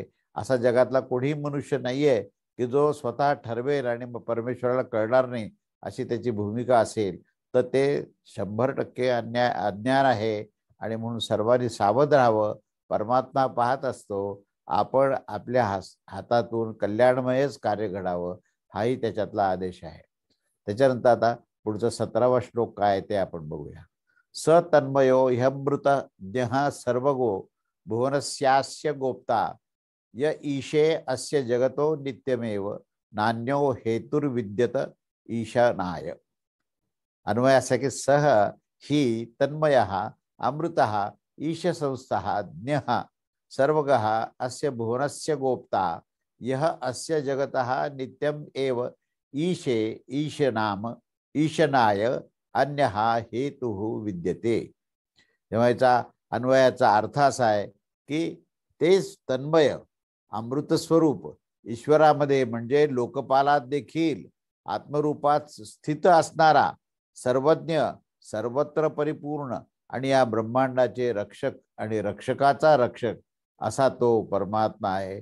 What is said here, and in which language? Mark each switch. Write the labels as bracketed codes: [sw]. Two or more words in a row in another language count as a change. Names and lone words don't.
[mr] असा जगातला कोणीही मनुष्य नाहीये की जो स्वतः ठरवेल आणि परमेश्वराला कळणार नाही अशी त्याची भूमिका असेल, तर ते 100% अज्ञान आहे. आणि म्हणून सर्वांनी सावध राहावं. परमात्मा पाहत असतो. आपण आपल्या हातातून कल्याणमयच कार्य घडावं, हाही त्याच्यातला आदेश आहे. त्याच्यानंतर आता पुढचा 17वा श्लोक काय ते आपण बघूया. [sa] स तन्मयो ह्यमृत ज्ञः सर्वगो भुवनस्यास्य गोप्ता य ईशे अस्य जगतो नित्यमेव नान्यो हेतुर्विद्यत ईशानाय. [mr] अन्वय असा की [sa] सह ही तन्मयः अमृतः ईशसंस्थः ज्ञः सर्वगः अस्य भुवनस्य गोप्ता यह अस्य जगतः नित्यम एव ईशे ईशनाम ईशनाय अन्यः हेतुः विद्यते. [mr] तेव्हा याचा अन्वयाचा अर्थ असा आहे की तेच तन्मय अमृत स्वरूप ईश्वरामध्ये म्हणजे लोकपालात देखील आत्मरूपात स्थित असणारा सर्वज्ञ, सर्वत्र परिपूर्ण आणि या ब्रह्मांडाचे रक्षक आणि रक्षकाचा रक्षक असा तो परमात्मा आहे.